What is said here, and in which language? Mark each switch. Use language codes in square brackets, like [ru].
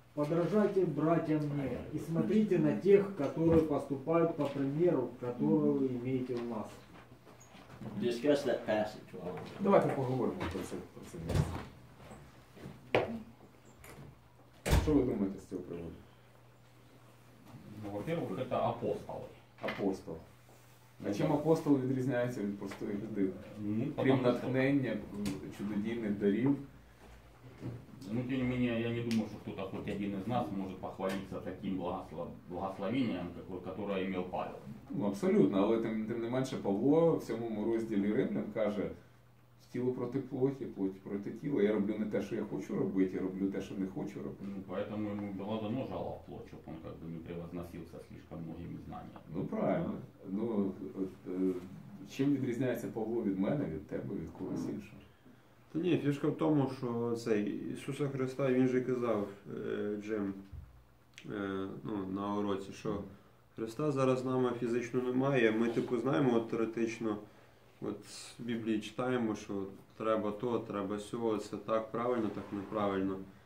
[ru] Подражайте, братья, мне, и смотрите на тех, которые поступают по примеру, который вы имеете у нас. [en] Discuss that passage. [uk] Давайте поговоримо про це місце. Що ви думаєте з цього приводу? [ru] Ну, во-первых, это апостолы. Апостол. [uk] А чим апостол відрізняється від простої людини? Ну, Крім натхнення, чудодійних дарів. [ru] Ну, тем не менее, я не думаю, что кто-то, хоть один из нас, может похвалиться таким благословением, которое имел Павел. [uk] Ну, абсолютно, але тим не менше Павло в 7 розділі Римлян каже, тіло проти плоті, плоть проти тіла. Я роблю не те, що я хочу робити, я роблю те, що не хочу робити. [ru] Ну, поэтому ему было дано жало в плоть, чтобы он как бы не превозносился слишком многими знаниями. Ну, правильно. [uk] Ну, чим відрізняється Павло від мене, від тебе, від когось іншого? Та ні, фішка в тому, що цей Ісуса Христа, він же казав, Джим, на уроці, що Христа зараз з нами фізично немає, ми типу знаємо теоретично, от в Біблії читаємо, що треба то, треба сього, це так правильно, так неправильно.